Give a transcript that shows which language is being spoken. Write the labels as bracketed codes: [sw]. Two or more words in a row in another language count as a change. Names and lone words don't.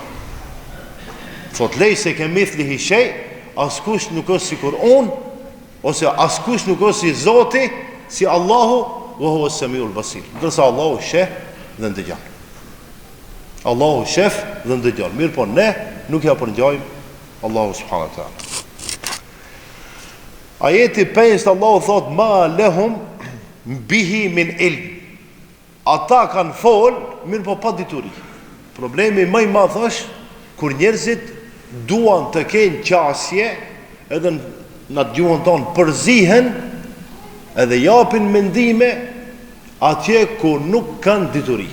[sq] Thot [ar] ليس كمثله شيء, [sq] as kush nuk është sikur unë, ose as kush nuk është si Zoti, si Allahu, [ar] وهو السميع البصير. [sq] Ndërsa Allahu sheh dhe ndëgjon. Allahu shef dhe ndëgjon. Mirë po ne nuk ja përngjajmë Allahu [ar] سبحانه وتعالى. [sq] Ajeti 5 Allahu thot [ar] ما لهم به من علم. [sq] Ata kanë fol, mirë po pa dituri. Problemi më i madh është kur njerëzit duan të kenë qasje, edhe në gjuhën tonë përzihen, edhe japin mendime atje ku nuk kanë dituri.